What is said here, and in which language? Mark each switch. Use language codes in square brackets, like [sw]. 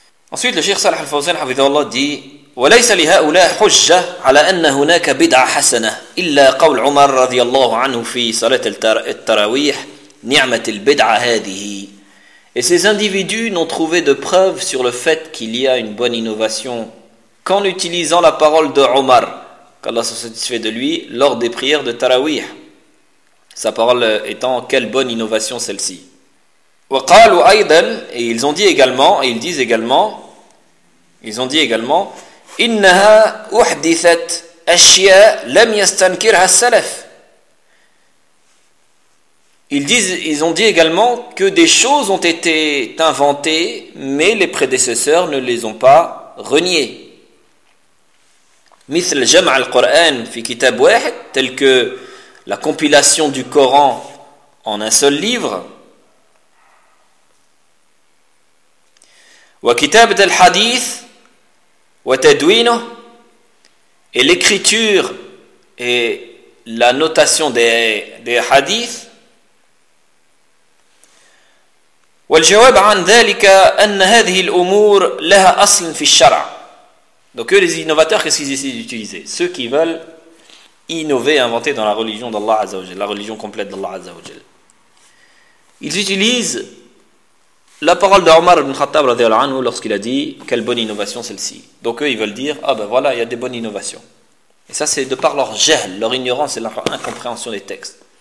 [fr] Ensuite le Cheikh Salah Al-Fawzan hafidhahullah dit: [ar] وليس لهؤلاء حجة على أن هناك بدعة حسنة إلا قول عمر رضي الله عنه في صلاة التراويح نعمة البدعة هذه. [fr] Et ces individus n'ont trouvé de preuve sur le fait qu'il y a une bonne innovation qu'en utilisant la parole de Omar, qu'Allah soit satisfait de lui, lors des prières de Tarawih. Sa parole étant, quelle bonne innovation celle-ci. Et ils ont dit également, et ils disent également, ils ont dit également, [ar] إِنَّهَا أُحْدِثَتْ أَشْيَا لَمْ يَسْتَنْكِرْهَا السَّلَفِ. [fr] Ils disent, ils ont dit également que des choses ont été inventées, mais les prédécesseurs ne les ont pas reniées. [ar] مثل جمع القرآن في كتاب واحد, [fr] tel que la compilation du Coran en un seul livre. [ar] وكتابة الحديث وتدوينه, [fr] et l'écriture et la notation des hadiths. [ar] والجواب عن ذلك أن هذه الأمور لها أصل في الشرع. [fr] Donc eux, les innovateurs, qu'est-ce qu'ils essaient d'utiliser? Ceux qui veulent innover, inventer dans la religion d'Allah Azza wa Jal, la religion complète d'Allah Azza wa Jal. Ils utilisent la parole d'Omar ibn Khattab radiallahu anhu lorsqu'il a dit « Quelle bonne innovation celle-ci !» Donc eux, ils veulent dire « Ah ben voilà, il y a des bonnes innovations. » Et ça, c'est de par leur jahl, leur ignorance et leur incompréhension des textes.